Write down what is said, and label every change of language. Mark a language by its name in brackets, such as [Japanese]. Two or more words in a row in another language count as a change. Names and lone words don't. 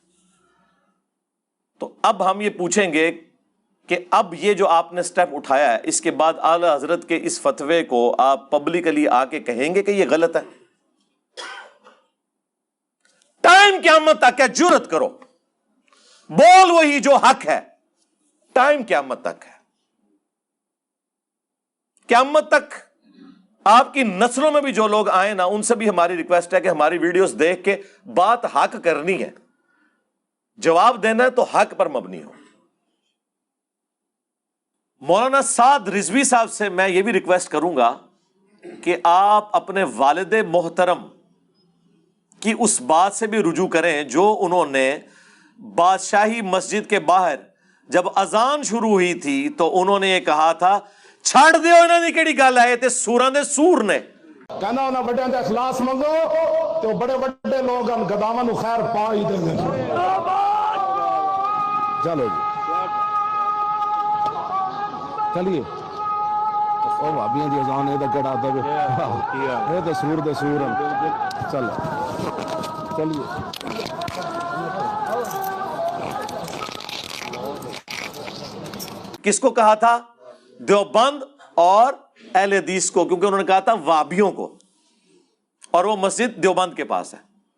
[Urdu] تو اب ہم یہ پوچھیں گے کہ اب یہ جو آپنے سٹیپ اٹھایا ہے، اسکے بعد اعلیٰ حضرت کے اس فتوے کو آپ پبلکلی آکے کہیں گے کہ یہ غلط ہے? ٹائم قیامت تک ہے، جرأت کرو، بول وہی جو حق ہے، ٹائم قیامت تک ہے. قیامت تک آپ کی نسلوں میں بھی جو لوگ آئے نا، ان سے بھی ہماری ریکویسٹ ہے کہ ہماری ویڈیوز دیکھ کے بات حق کرنی ہے، جواب دینا ہے تو حق پر مبنی ہو۔ مولانا سعد رضوی صاحب سے میں یہ بھی ریکویسٹ کروں گا کہ آپ اپنے والد محترم کی اس بات سے بھی رجوع کریں جو انہوں نے بادشاہی مسجد کے باہر جب اذان شروع ہوئی تھی تو انہوں نے یہ کہا تھا، [Punjabi] چھڑ دیو انہوں نے کیڑی گل ہے، تے سوراں دے سور نے کہنا انہاں بڑیاں دا اخلاص منگو تو بڑے بڑے لوگ ان گداواں نو خیر پا ہی دیں گے۔ چلو جی چلیے، او بھابیاں دی اذان اے تے کڑا دے اے تے سور دے سور ہیں۔ چلو چلیے، [Urdu] کس کو کہا تھا؟ دیوبند اور اہل حدیث کو، کیونکہ انہوں نے کہا تھا وابیوں کو، اور وہ مسجد دیوبند کے پاس ہے۔